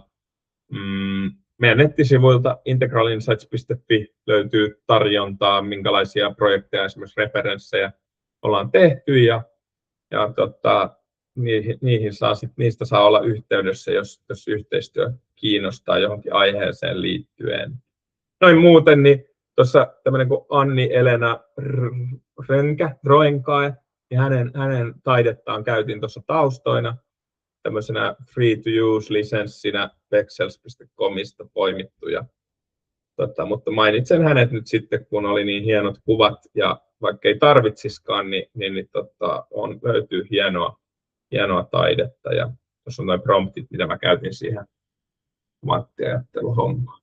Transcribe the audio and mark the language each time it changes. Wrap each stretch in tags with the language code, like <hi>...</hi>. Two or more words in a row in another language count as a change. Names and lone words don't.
<fi>Meidän nettisivuilta integralinsights.fi löytyy tarjontaa, minkälaisia projekteja, esimerkiksi referenssejä ollaan tehty ja niistä saa olla yhteydessä, jos yhteistyö kiinnostaa johonkin aiheeseen liittyen. Noin muuten, niin tuossa tämmöinen kuin Anni-Elena Roenkae, niin hänen taidettaan käytin tuossa taustoina tämmöisenä free-to-use-lisenssinä Pexels.comista poimittuja. Mutta mainitsen hänet nyt sitten, kun oli niin hienot kuvat, ja vaikka ei tarvitsiskaan, löytyy hienoa taidetta. Ja tuossa on noin promptit, mitä mä käytin siihen kvanttiajatteluhommaan.</fi>